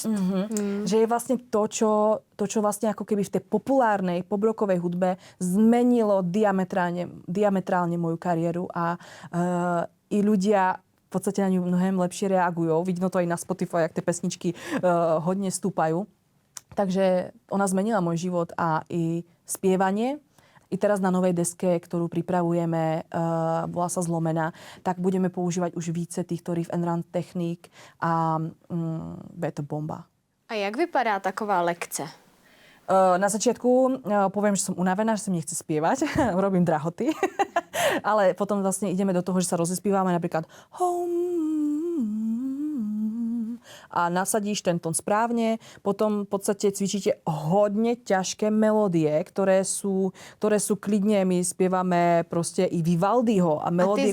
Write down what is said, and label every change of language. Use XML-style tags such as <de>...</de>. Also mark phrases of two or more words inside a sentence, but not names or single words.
<sk>Že je vlastne to, čo vlastne ako keby v tej populárnej pobrokovej hudbe zmenilo diametrálne moju kariéru a i ľudia v podstate na ňu mnohem lepšie reagujú. Vidno to aj na Spotify, jak tie pesničky hodne stúpajú. Takže ona zmenila môj život a i spievanie. I teraz na novej deske, ktorú pripravujeme, volá sa Zlomená, tak budeme používať už více týchto</sk> <en>riff and run</en> <sk>techník a je to bomba.</sk> <cs>A jak vypadá taková lekce?</cs> <sk>Na začiatku poviem, že som unavená, že sa mi nechce spievať. Robím drahoty. Ale potom vlastne ideme do toho, že sa rozespívame napríklad a nasadíš ten tón správne. Potom v podstate cvičíte hodne ťažké melódie, ktoré sú klidne, my spievame proste i Vivaldiho a melódie,</sk>